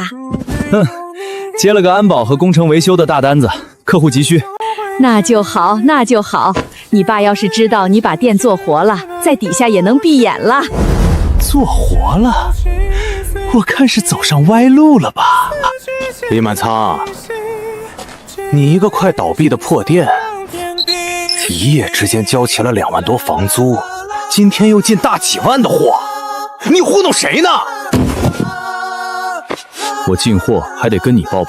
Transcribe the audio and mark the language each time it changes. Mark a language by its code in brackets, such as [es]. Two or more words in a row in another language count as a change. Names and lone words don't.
[zh] 接了個安保和工程維修的大單子，客戶急需。那就好，那就好。你爸要是知道你把店做活了，在底下也能閉眼了。做活了？我看是走上歪路了吧？李滿倉，你一個快倒閉的破店，一夜之間交齊了2萬多房租，今天又進大幾萬的貨，你糊弄誰呢？我進貨還得跟你報備。